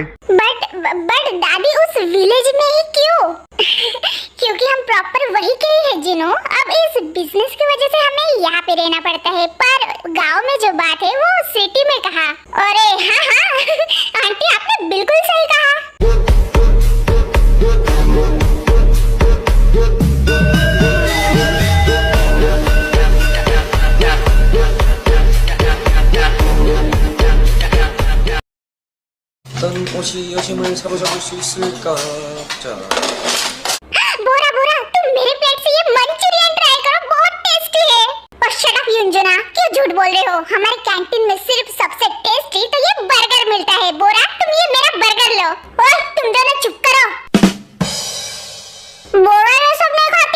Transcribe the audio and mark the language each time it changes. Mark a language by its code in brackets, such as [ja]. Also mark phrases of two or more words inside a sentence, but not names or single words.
[hi] बट दादी उस विलेज में ही क्यों? क्योंकि हम प्रॉपर वही के ही है जिनो। अब इस बिजनेस की वजह से हमें यहाँ पे रहना पड़ता है, पर गांव में जो बात है वो सिटी में कहा। अरे हाँ आंटी, आपने बिल्कुल सही कहा। [ko] 어떤 옷이 여심을 사로잡을 수 있을까? 자. [hi] बोरा तुम मेरे प्लेट से ये मंचूरियन ट्राई करो, बहुत टेस्टी है। और [en] shut up [hi] युंजुना, क्यों झूठ बोल रहे हो? हमारे कैंटीन में सिर्फ सबसे टेस्टी तो ये बर्गर मिलता है। बोरा, तुम ये मेरा बर्गर लो। और तुम दोनों चुप करो। बोरा ये सब नहीं खाती।